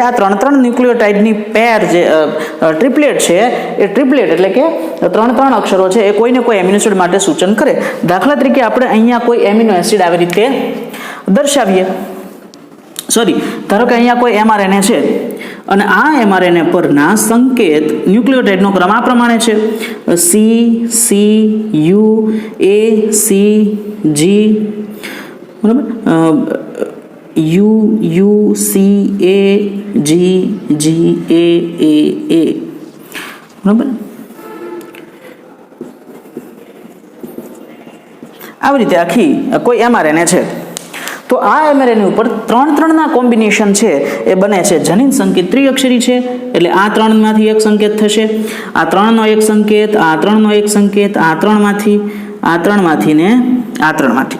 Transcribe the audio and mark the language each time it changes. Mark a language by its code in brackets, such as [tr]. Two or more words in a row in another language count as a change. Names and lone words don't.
[gu] આ 3 ન્યુક્લિયોટાઇડની પેર જે ટ્રિપલેટ છે એ ટ્રિપલેટ એટલે કે 3 અક્ષરો છે એ કોઈને કોઈ [en] amino acid [gu] માટે સૂચન કરે. દાખલા તરીકે આપણે અહીંયા કોઈ [en] amino acid [gu] આવી રીતે દર્શાવીએ. ધારો કે અહીંયા કોઈ mRNA છે અને આ mRNA પરના સંકેત ન્યુક્લિયોટાઇડનો ક્રમ આ પ્રમાણે છે: C C U A C G, બરાબર, U U C A G G A A A, બરાબર. આવી રીતે આખી કોઈ mRNA છે. તો આ mRNA ઉપર 3 ના કોમ્બિનેશન છે એ બને છે જનીન સંકેત ત્રિઅક્ષરી છે એટલે આ 3 માંથી એક સંકેત થશે, આ 3 નો એક સંકેત, આ 3 નો એક સંકેત, આ 3 માંથી, આ 3 માંથી ને આ 3 માંથી.